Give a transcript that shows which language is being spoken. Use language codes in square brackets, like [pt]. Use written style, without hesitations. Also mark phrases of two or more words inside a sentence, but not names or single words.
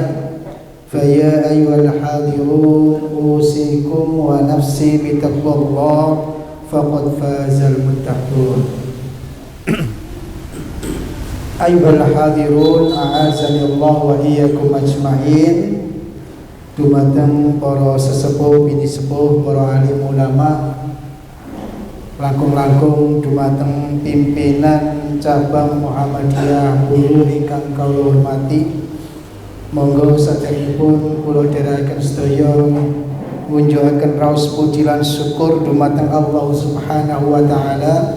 [ar] فيا أيها الحاضرون أوصيكم ونفسي بتقوى الله فقد فاز المتقون. أيها الحاضرون أعزني الله وإياكم أجمعين. [jv] Dumateng para sesepuh, bini sepuh, para alim ulama, langkung-langkung dumateng pimpinan cabang Muhammadiyah Hulu ingkang kula hormati. Monggo saderengipun kula dherekaken sedaya ngunjukaken raos puji lan syukur dumateng Allah [ar] سبحانه وتعالى.